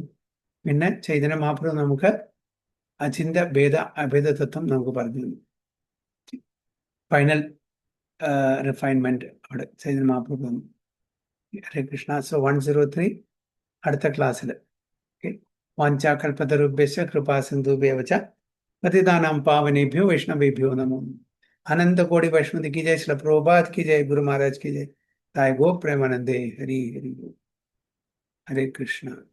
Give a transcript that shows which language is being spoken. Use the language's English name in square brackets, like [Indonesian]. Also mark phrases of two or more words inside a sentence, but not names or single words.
[Malayalam] പിന്നെ ചൈതന്യ മഹാപ്രഭു നമുക്ക് അചിന്ത്യ ഭേദ അഭേദ തത്വം നമുക്ക് പറഞ്ഞു തന്നു. [English] final refinement [Malayalam] അവിടെ ചൈതന്യ മഹാപ്രഭു തന്നു. ഹരേ കൃഷ്ണ. സോ 103 അടുത്ത ക്ലാസ്സിൽ. ഓക്കെ. [Sanskrit] വാഞ്ചാകൽപതരുഭ്യശ്ച കൃപാസിന്ധുഭ്യവച പതിതാനാം പാവനേഭ്യോ വൈഷ്ണവേഭ്യോ നമോ. [Hindi] अनंत कोटि वैष्णवी की जय, श्री प्रभुपाद की जय, गुरु महाराज की जय, ताय गो प्रेमानंदे। हरि हरि हरे कृष्ण।